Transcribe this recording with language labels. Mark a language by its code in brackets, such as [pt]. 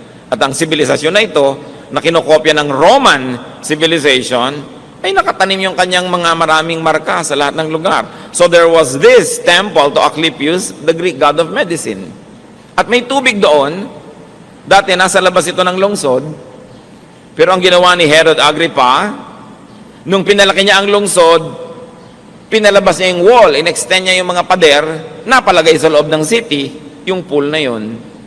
[tl] At ang sibilisasyon na ito, na kinokopya ng Roman civilization, ay nakatanim yung kanyang mga maraming marka sa lahat ng lugar. [en] So there was this temple to Asclepius, the Greek god of medicine. [tl] At may tubig doon. Dati nasa labas ito ng lungsod. Pero ang ginawa ni Herod Agrippa, nung pinalaki niya ang lungsod, pinalabas niya yung wall, inextend niya yung mga pader, napalagay sa loob ng city, yung pool na yun.